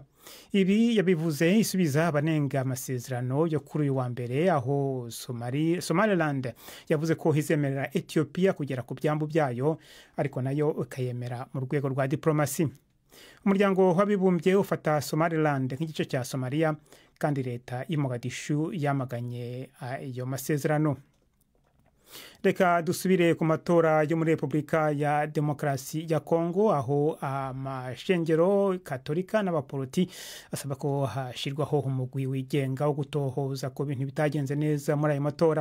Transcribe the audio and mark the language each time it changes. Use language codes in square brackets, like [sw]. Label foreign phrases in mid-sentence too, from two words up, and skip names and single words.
[rw] Ibi yabivuze isubiza abanenga amasezerano yo kuri uyu wa mbere, aho Somaliland yavuze ko hizemerera Ethiopia kugera ku byambu byayo ariko nayo ikayemera mu rwego rwa diplomasi. Umuryango w'abibumbye ufata Somaliland nk'igice cya Somalia kandi leta ya Mogadishu yamaganye iyo masezerano. Reka dusubire ku matora yo muri Repubulika ya Demokarasi ya Kongo, aho amashengero Katolika n'abaporoti asaba ko hashirwaho umugwi wigenga wo gutohoza ko bintu bitagenze neza muri ayo matora.